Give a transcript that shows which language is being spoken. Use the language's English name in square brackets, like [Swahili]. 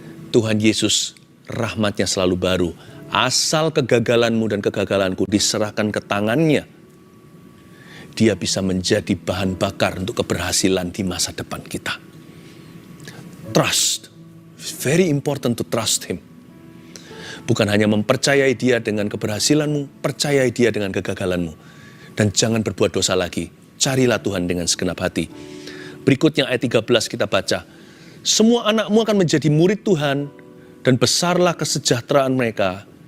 [Indonesian] Tuhan Yesus, rahmatnya selalu baru. Asal kegagalanmu dan kegagalanku diserahkan ke tangannya, dia bisa menjadi bahan bakar untuk keberhasilan di masa depan kita. [English] Trust, very important to trust Him. [Indonesian] Bukan hanya mempercayai Dia dengan keberhasilanmu, percayai Dia dengan kegagalanmu. Dan jangan berbuat dosa lagi. Carilah Tuhan dengan segenap hati. Berikutnya ayat 13 kita baca. Semua anakmu akan menjadi murid Tuhan dan besarlah kesejahteraan mereka.